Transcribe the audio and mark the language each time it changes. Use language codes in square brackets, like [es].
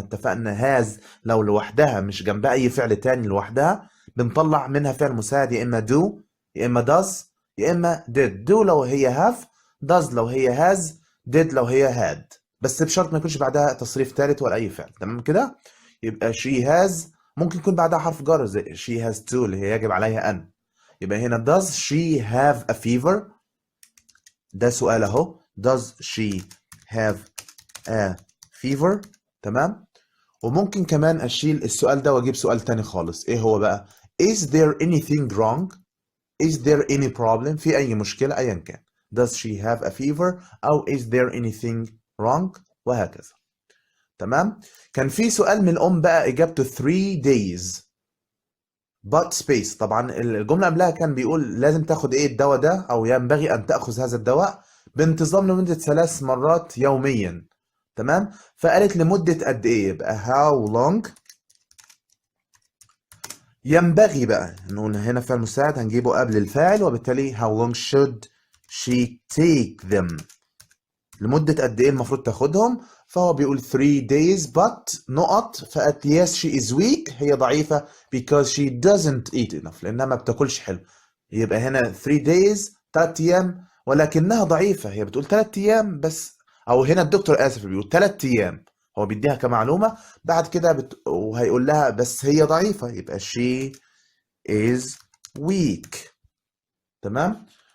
[ar] احنا اتفقنا has لو لوحدها مش جنبها أي فعل تاني لوحدها بنطلع منها فعل مساعد يا إما do يا إما does يا إما did. do لو هي have، does لو هي has، did لو هي had، بس بشرط ما يكونش بعدها تصريف ثالث ولا أي فعل. تمام كده؟ يبقى she has ممكن يكون بعدها حرف جر زي [en] she has to [ar] اللي هي يجب عليها أن. يبقى هنا [en] does she have a fever؟ [ar] ده سؤال أهو does she have a fever؟ تمام. وممكن كمان أشيل السؤال ده وأجيب سؤال تاني خالص. إيه هو بقى؟ [en] is there anything wrong؟ is there any problem؟ [ar] في أي مشكلة أيا كان. [en] does she have a fever [ar] أو [en] is there anything wrong [ar] وهكذا. تمام. كان في سؤال من الأم بقى إجابته [en] 3 days but space. [ar] طبعا الجملة قبلها كان بيقول لازم تاخد إيه الدواء ده أو ينبغي أن تأخذ هذا الدواء بانتظام لمدة 3 مرات يوميا. تمام. فقالت لمدة قد إيه؟ يبقى how long ينبغي بقى نقول هنا فعل مساعد هنجيبه قبل الفاعل، وبالتالي [en] how long should she take them [ar] لمدة قد إيه المفروض تاخدهم. فهو بيقول [en] 3 days but [ar] نقط. فقالت [en] yes she is weak [ar] هي ضعيفة [en] because she doesn't eat enough [ar] لأنها ما بتاكلش حلو. يبقى هنا 3 days 3 أيام ولكنها ضعيفة. هي بتقول 3 أيام بس، أو هنا الدكتور آسف بيقول 3 أيام، هو بيديها كمعلومة بعد كده وهيقول لها بس هي ضعيفة يبقى [en] she is weak. [ar] تمام.